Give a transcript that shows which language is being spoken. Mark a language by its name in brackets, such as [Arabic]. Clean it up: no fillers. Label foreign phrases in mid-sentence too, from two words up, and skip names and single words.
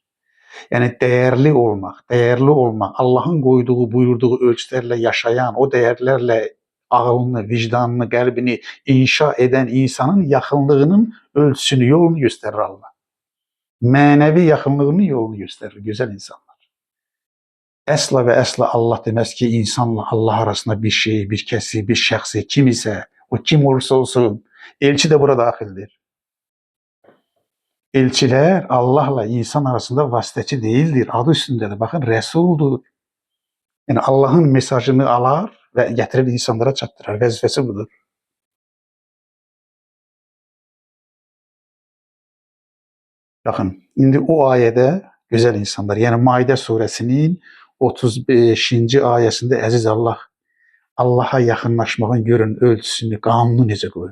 [Turkish] Yani değerli olmak, Allah'ın koyduğu, buyurduğu ölçülerle yaşayan, o değerlerle ağlını, vicdanını, qəlbini inşa eden insanın yakınlığının ölçüsünü, yolunu gösterir Allah. Manevi yakınlığının yolunu gösterir güzel insanlar. [Azerbaijani] Əsla ve əsla Allah demez ki insanla Allah arasında bir şey, bir kesi, bir şəxsi, kim ise, o kim olursa olsun, Elçi de bura daxildir. Elçilər Allahla insan arasında vasitəçi değildir. Adı üstündədir. Baxın, rəsuldur. Yəni Allahın mesajını alar və gətirib insanlara çatdırar. Vəzifəsi budur. Baxın, indi o ayədə gözəl insanlar, yəni Maidə surəsinin 35-ci ayəsində əziz Allah Allaha yaxınlaşmağın görün ölçüsünü, qanunu necə qoyub.